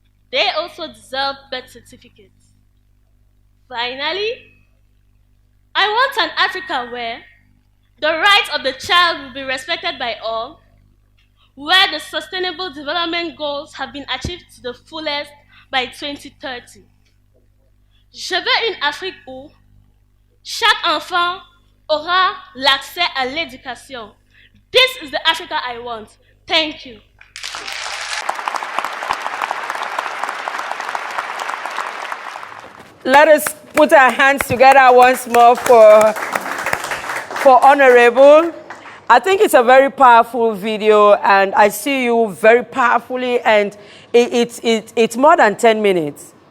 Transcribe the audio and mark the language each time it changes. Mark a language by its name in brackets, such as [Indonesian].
[English] They also deserve birth certificates. Finally, I want an Africa where the rights of the child will be respected by all, where the Sustainable Development Goals have been achieved to the fullest by 2030. [French] Je veux une Afrique où chaque enfant aura l'accès à l'éducation. [English] This is the Africa I want. Thank you. Let us put our hands together once more for Honorable. I think it's a very powerful video, and I see you very powerfully, and it's more than 10 minutes.